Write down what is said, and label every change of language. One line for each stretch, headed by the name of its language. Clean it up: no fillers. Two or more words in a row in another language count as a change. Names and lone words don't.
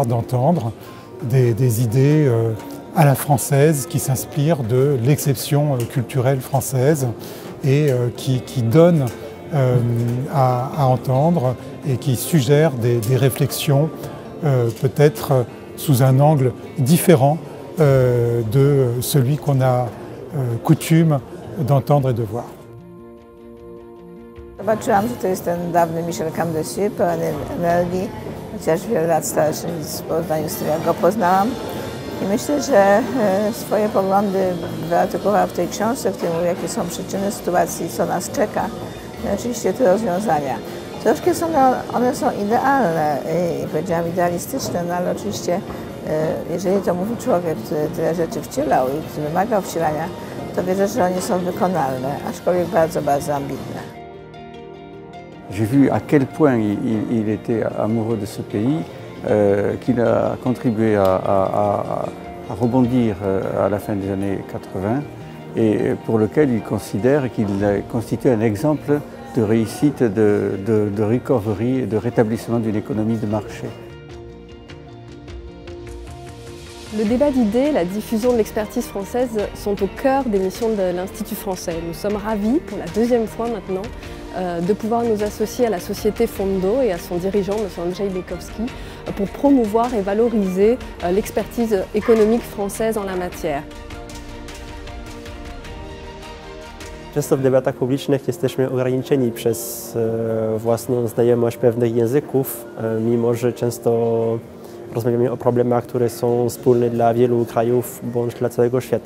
French: d'entendre, des idées à la française qui s'inspirent de l'exception culturelle française et qui donnent à entendre et qui suggèrent des réflexions peut-être sous un angle différent de celui qu'on a coutume d'entendre et de voir.
Polish: Zobaczyłam, że to jest ten dawny Michel Cantu, pełen energii, chociaż wiele lat starszy w porównaniu z tym, jak go poznałam. I myślę, że swoje poglądy wyartykułowała w tej książce, w której mówi, jakie są przyczyny sytuacji, co nas czeka. I oczywiście te rozwiązania. Troszkę one są idealne i powiedziałam idealistyczne, no ale oczywiście jeżeli to mówi człowiek, który tyle rzeczy wcielał i który wymagał wcielania, to wierzę, że one są wykonalne, aczkolwiek bardzo, bardzo ambitne.
French: J'ai vu à quel point il était amoureux de ce pays, qu'il a contribué à rebondir à la fin des années 80 et pour lequel il considère qu'il constitue un exemple de réussite, de recovery et de rétablissement d'une économie de marché. Le débat d'idées, la diffusion de l'expertise française sont au cœur des missions de l'Institut français. Nous sommes ravis, pour la deuxième fois maintenant, de pouvoir nous associer à la société Fondo et à son dirigeant, M. Andrzej Bykowski, pour promouvoir et valoriser l'expertise économique française en la matière.
Polish: Często w debatach publicznych jesteśmy ograniczeni przez własną znajomość pewnych języków, mimo że często rozmawiamy o problemach, które są wspólne dla wielu krajów bądź dla całego świata.